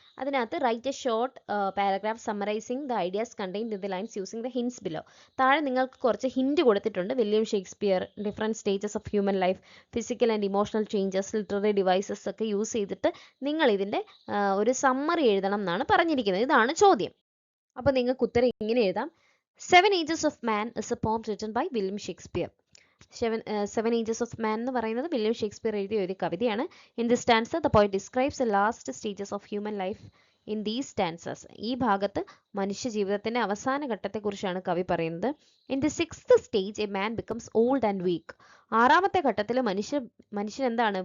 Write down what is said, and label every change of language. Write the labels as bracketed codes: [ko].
[ml] അതിനകത്ത് [en] Write a short paragraph summarising the ideas contained in the lines using the hints below. [ml] താഴെ നിങ്ങൾക്ക് കുറച്ച് hint കൊടുത്തിട്ടുണ്ട്. William Shakespeare, [en] different stages of human life, physical and emotional changes, literary devices [ml] ഒക്കെ use ചെയ്തിട്ട് നിങ്ങൾ ഇതിൻ്റെ ഒരു സമ്മറി എഴുതണം എന്നാണ് പറഞ്ഞിരിക്കുന്നത്. ഇതാണ് ചോദ്യം. അപ്പോൾ നിങ്ങൾക്ക് ഉത്തരം ഇങ്ങനെ എഴുതാം: [en] 7 Ages of Man is a poem written by William Shakespeare. [ml] 7 Ages of Man എന്ന് പറയുന്നത് വില്യം ഷേക്സ്പിയർ എഴുതിയ ഒരു കവിതയാണ്. [en] In this stanza the poet describes the last stages of human life in these stanzas. [ml] ഈ ഭാഗത്ത് മനുഷ്യ ജീവിതത്തിന്റെ അവസാന ഘട്ടത്തെക്കുറിച്ചാണ് കവി പറയുന്നത്. [en] In the 6th stage a man becomes old and weak. [ml] ആറാമത്തെ ഘട്ടത്തിൽ മനുഷ്യൻ എന്താണ്?